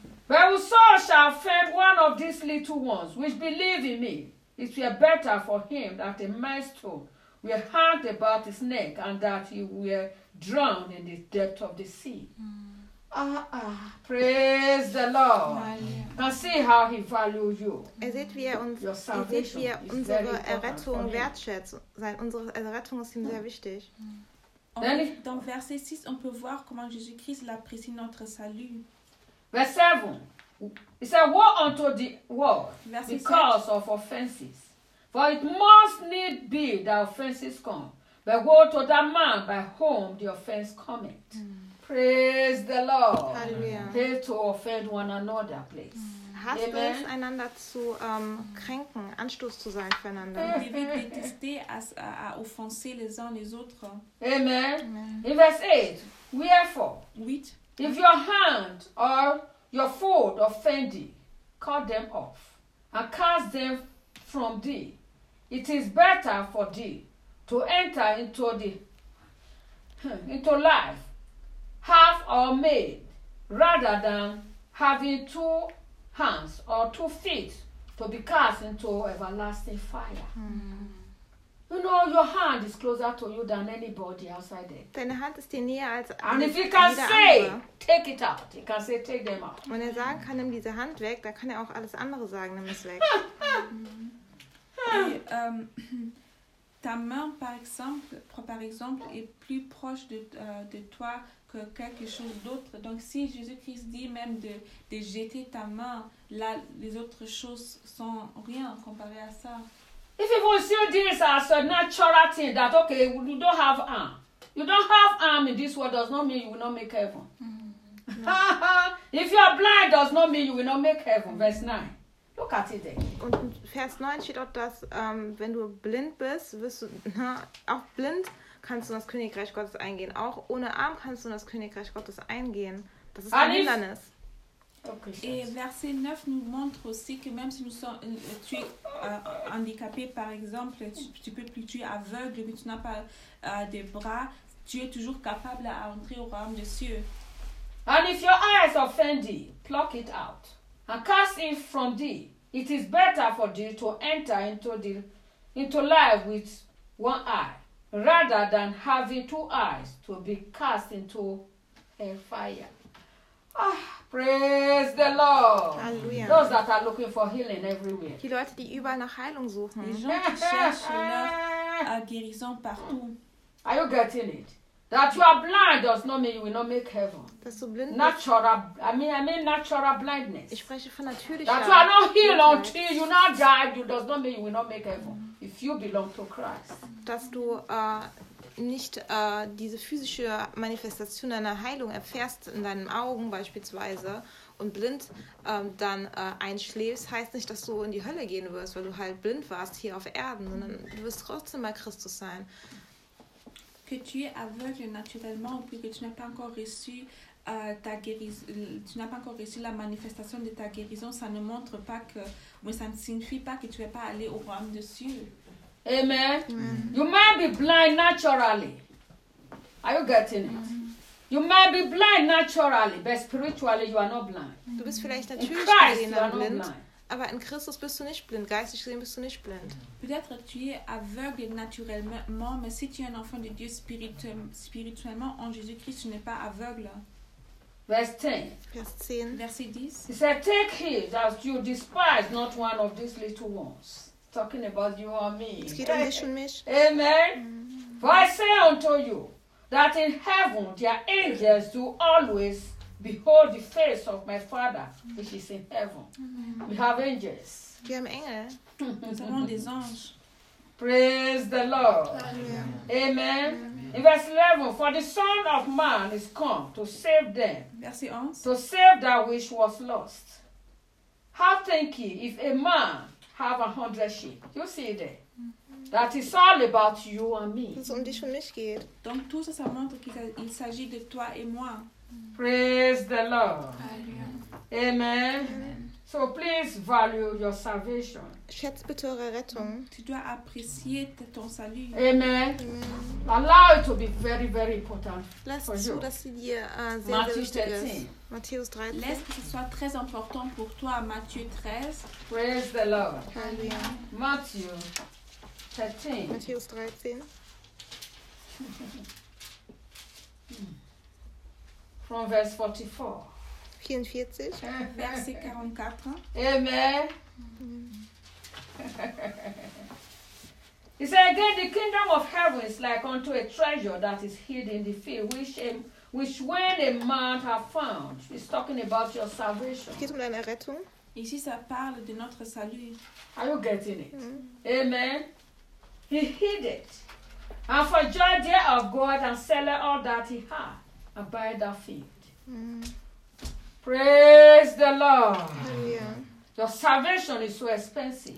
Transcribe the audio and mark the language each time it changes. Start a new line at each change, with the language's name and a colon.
English: But whoso shall offend one of these little ones which believe in me, it were better for him that a millstone were hanged about his neck and that he were drowned in the depth of the sea. Mm. Praise the Lord. Now see how he values you.
German: Er sieht, wie er uns,
English: your salvation
German: sieht, wie er unsere Errettung wertschätzt. Unsere Errettung ist ihm sehr wichtig. Mm.
English: Then
French: dans verset 6, on peut voir comment Jésus-Christ l'apprécie notre salut.
English: Verse 7. He said, woe unto the world because of offenses. For it must need be that offenses come. But woe to that man by whom the offense cometh. Mm. Praise the Lord. Hallelujah. Hail to offend one another, please.
German: Hast du es, einander zu kränken, Anstoß zu sein füreinander? Wir werden detester, als
French: à offenser les uns les autres.
English: Amen. In verse 8, wherefore, if your hand or your foot offend thee, cut them off, and cast them from thee. It is better for thee to enter into the into life half or maimed, rather than having two hands or two feet to be cast into everlasting fire. Hmm. You know, your hand is closer to you than anybody outside there.
German: Deine Hand ist dir näher als jeder andere.
English: And if he can say, take it out. He can say, take them out.
German: Wenn er sagen kann, nimm diese Hand weg, dann kann er auch alles andere sagen, nimm es weg.
French: Ta main, par exemple, est plus proche de toi que quelque chose d'autre. Donc, si Jésus-Christ dit même de jeter ta main, là, les autres choses sont rien comparé à ça.
English: If you still do this as a natural thing, that okay, you don't have arm. You don't have arm in this world does not mean you will not make heaven. Mm-hmm. If you are blind does not mean you will not make heaven. Verse 9. Look at it there.
German: Und Vers 9 steht auch, dass wenn du blind bist, wirst du, na, auch blind kannst du in das Königreich Gottes eingehen. Auch ohne Arm kannst du in das Königreich Gottes eingehen. Das ist ein Hindernis.
French: Et verset 9 nous montre aussi que même si nous sommes, tu es handicapé, par exemple, tu es aveugle, mais tu n'as pas des bras, tu es toujours capable à entrer au royaume des cieux.
English: And if your eyes offend thee, pluck it out and cast it from thee. It is better for thee to enter into life with one eye, rather than having two eyes to be cast into a fire. Praise the Lord. Hallelujah. Those that are looking for healing everywhere.
German: Die Leute, die überall nach Heilung suchen.
French: Les gens qui cherchent leur guérison partout.
English: Are you getting it? That you are blind does not mean you will not make heaven.
German: Dass du blind
English: natural, I mean natural blindness.
German: Ich spreche von natürlicher.
English: That you are not healed until you not die, you does not mean you will not make heaven. If you belong to Christ.
German: Dass du nicht diese physische Manifestation deiner Heilung erfährst in deinen Augen beispielsweise und blind einschläfst, heißt nicht, dass du in die Hölle gehen wirst, weil du halt blind warst hier auf Erden, sondern du wirst trotzdem bei Christus sein.
French: Que tu es aveugle naturellement ou que tu n'as pas encore reçu ta guérison, tu n'as pas encore reçu la manifestation de ta guérison, ça ne montre pas que, mais ça ne signifie pas que tu n'es pas allé au royaume des cieux.
English: Amen. Amen. You might be blind naturally. Are you getting it? Mm-hmm. You might be blind naturally, but spiritually you are not blind. Mm-hmm.
German: Du bist vielleicht natürlich gesehen, aber blind. Aber in Christus bist du nicht blind. Geistig gesehen bist du nicht blind.
French: Peut-être tu es aveugle naturellement, mais si tu es un enfant de Dieu spirituellement en Jésus-Christ, tu n'es pas aveugle.
English: Verse 10.
French: Verset 10.
English: He said, take heed that you despise not one of these little ones. Talking about you or me.
German: Es geht um mich und mich.
English: Amen. Mm-hmm. For I say unto you, that in heaven their angels do always behold the face of my Father, mm-hmm. which is in heaven. Mm-hmm. We have angels.
German: Wir haben Engel.
French: Nous avons des anges.
English: Praise the Lord. Amen. Amen. Amen. In verse 11, for the Son of Man is come to save them.
French: Verset 11.
English: To save that which was lost. How think ye if a man have 100 sheep. You see there. That is all about you and me.
German: Es um dich und mich geht.
French: Donc tout ça montre qu'il s'agit de toi et moi.
English: Praise the Lord. Amen. Amen. Amen. So please value your salvation.
German: Schätze bitte eure Rettung.
French: Tu dois apprécier ton salut.
English: Amen. Amen. Allow it to be very, very important.
German: Lass
English: for
German: zu,
English: you.
German: Dass sie dir sehr wichtig ist. Matthäus 13. Lass, dass es
French: soit très important pour toi, Matthieu 13.
English: Praise the Lord. Hallelujah.
French: Matthieu 13.
German: Matthäus 13.
English: From verse 44. 44.
French: Verset 44.
English: Amen. He said again, the kingdom of heaven is like unto a treasure that is hid in the field, which when a man have found, he's talking about your salvation.
German: Geht um deine Errettung.
French: Ici ça parle de notre salut.
English: Are you getting it? Mm-hmm. Amen. He hid it. And for joy there of God and sell all that he had and buy that field. Mm-hmm. Praise the Lord. Hallelujah. Your salvation is so expensive.